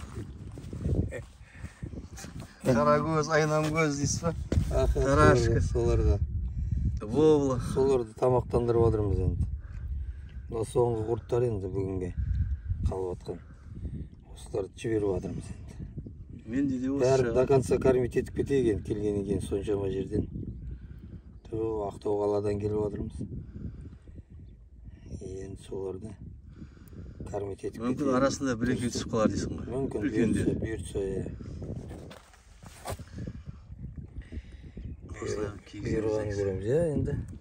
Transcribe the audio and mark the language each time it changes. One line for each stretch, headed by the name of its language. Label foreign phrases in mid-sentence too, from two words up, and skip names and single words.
Kazakh: Қара көз, айнам көз дейсіз ба? Қарашқа. Соларды. Вовла. Соларды тамақтандырып отырмыз енді. Мына соңғы құрттар енді бүгінге қалып атқан. Осыларды жіберіп отырмыз енді. Мен де осы бәрін
Russian: до конца кормить
Kazakh: етіп кетейік, келгеннен кейін соншама жерден. Ақтау қаладан келіп отырмыз. Енді соларды кормить етіп кетейік. Мүмкін арасында бір-екі түсіп қалар дейсің ғой. Мүмкін бұйыртса. Бұйырғанын көреміз, енді.